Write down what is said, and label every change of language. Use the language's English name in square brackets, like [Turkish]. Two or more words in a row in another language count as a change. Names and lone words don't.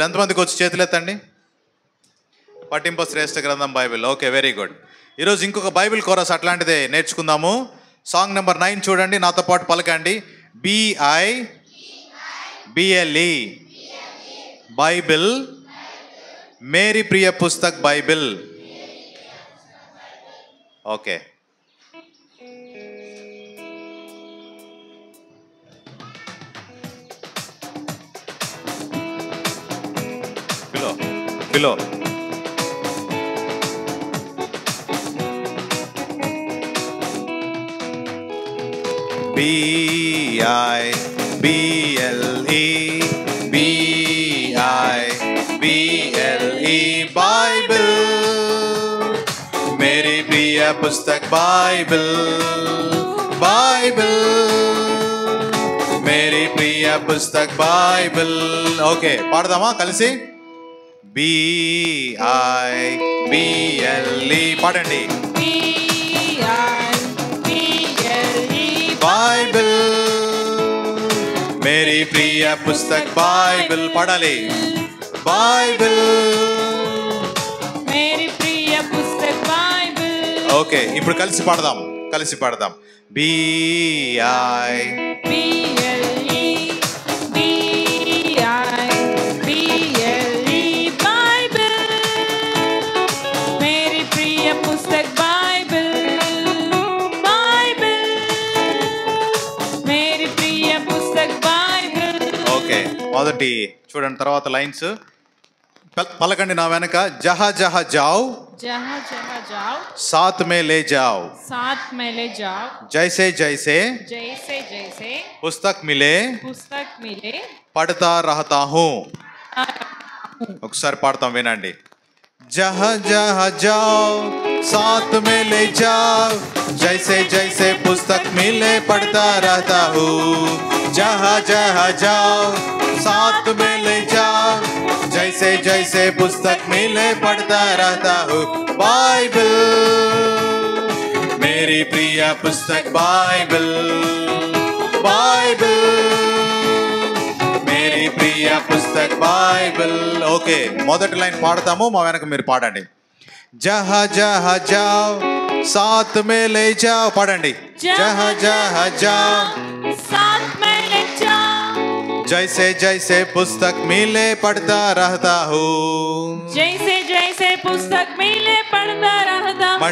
[Telugu] ఎంతమందికి వచ్చి చేతులెత్తండి. పట్టింప శ్రేష్ఠ గ్రంథం బైబిల్. ఓకే, వెరీ గుడ్. ఈరోజు ఇంకొక బైబిల్ కోరస్ అట్లాంటిదే నేర్చుకుందాము. సాంగ్ నెంబర్ 9 చూడండి, నాతో పాటు పలకండి. BIBLE బైబిల్ [Hindi] मेरी प्रिय पुस्तक बाइबल. ओके. पिलो. B-I-B-L-E B-I-B-L-E बाइबल. मेरी प्रिय पुस्तक बाइबल. बाइबल मेरी प्रिय पुस्तक बाइबल. [Telugu] ఓకే పాడదామా కలిసి? B-I-B-L-E పాడండి. [Hindi] बाइबल मेरी प्रिय पुस्तक बाइबल पढ़ाली. बाइबल मेरी प्रिय पुस्तक बाइबल. [Telugu] ఓకే ఇప్పుడు కలిసి పాడదాం. [Hindi] B-I-B-L-E B-I-B-L-E बाइबल. मेरी प्रिय पुस्तक बाइबल. बाइबल मेरी प्रिय पुस्तक बाइबल. [Telugu] ఓకే మొదటి చూడండి తర్వాత లైన్స్ పలకండి నా వెనక. [Hindi] जहाँ जहाँ जाओ जहाँ जहाँ जाओ साथ में ले जाओ. साथ में ले जाओ. जैसे जैसे जैसे जैसे पुस्तक मिले पुस्तक मिले पढ़ता रहता हूँ. [Telugu] ఒకసారి పాడతాం వినండి. [Hindi] जहाँ जहाँ जाओ साथ में ले जाओ. जैसे जैसे पुस्तक मिले पढ़ता रहता हूँ. जहाँ जहाँ जाओ साथ में ले जाओ. जैसे जैसे पुस्तक मिले पढ़ता रहता हूँ. बाइबल मेरी प्रिय पुस्तक बाइबल. बाइबल मेरी प्रिय पुस्तक बाइबल. [Telugu] ఓకే మొదటి లైన్ పాడతాము, మా వెనక మీరు పాడండి. [Hindi] जहाँ जहाँ जाओ साथ में ले जाओ పాడండి. जहाँ जहाँ जाओ साथ में ले जाओ. जैसे जैसे पुस्तक मिले पढ़ता रहता हूँ. जैसे जैसे पुस्तक मिले पढ़ता रहता हूँ.